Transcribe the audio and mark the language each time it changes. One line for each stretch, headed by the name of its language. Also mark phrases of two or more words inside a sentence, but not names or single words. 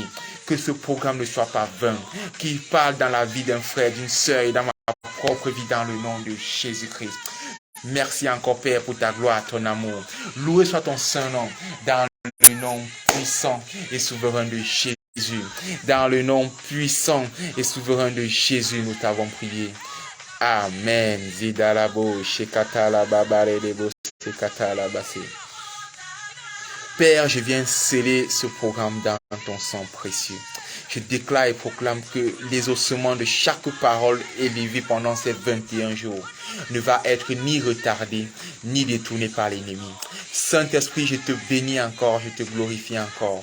French: Que ce programme ne soit pas vain, qu'il parle dans la vie d'un frère, d'une sœur et dans ma propre vie dans le nom de Jésus-Christ. Merci encore Père pour ta gloire, ton amour. Loué soit ton saint nom dans le nom puissant et souverain de Jésus. Dans le nom puissant et souverain de Jésus, nous t'avons prié. Amen. Zidalabo, shekatala babare debo, shekatala basse. Père, je viens sceller ce programme dans ton sang précieux. Je déclare et proclame que les ossements de chaque parole élevée pendant ces 21 jours ne va être ni retardé, ni détourné par l'ennemi. Saint-Esprit, je te bénis encore, je te glorifie encore.